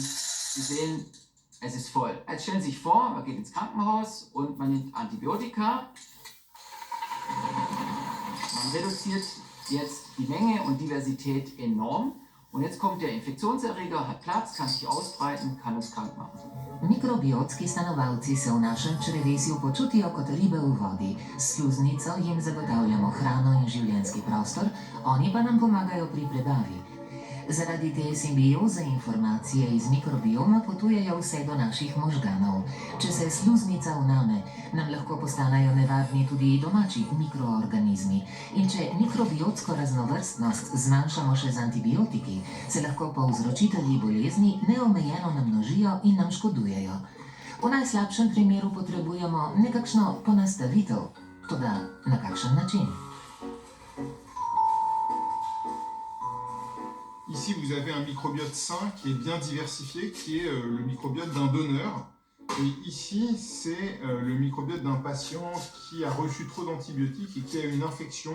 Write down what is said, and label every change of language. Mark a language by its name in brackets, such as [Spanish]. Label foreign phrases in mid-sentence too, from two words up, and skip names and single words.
[German] Sie sehen, es ist voll. Jetzt stellen Sie sich vor, man geht ins Krankenhaus und man nimmt Antibiotika. Man reduziert jetzt die Menge und Diversität enorm. Und jetzt kommt der Infektionserreger, hat Platz, kann sich ausbreiten, kann uns krank machen. [Slovenian] Mikrobiotski stanovalci se v našem črevesju počutijo kot ribe v vodi. S sluznico jim zagotavljamo hrano in življenjski prostor, oni pa nam pomagajo pri prebavi. Zaradi te simbioze informacije iz mikrobioma potujejo vse do naših možganov. Če se sluznica vname, nam lahko postanejo nevarni tudi domači mikroorganizmi. In če mikrobiotsko raznovrstnost zmanjšamo še z antibiotiki, se lahko povzročitelji bolezni neomejeno namnožijo in nam škodujejo. V najslabšem primeru potrebujemo nekakšno ponastavitev, toda na kakšen način? [French] Ici, vous avez un microbiote sain qui est bien diversifié, qui est le microbiote d'un donneur. Et ici, c'est le microbiote d'un patient qui a reçu trop d'antibiotiques et qui a une infection.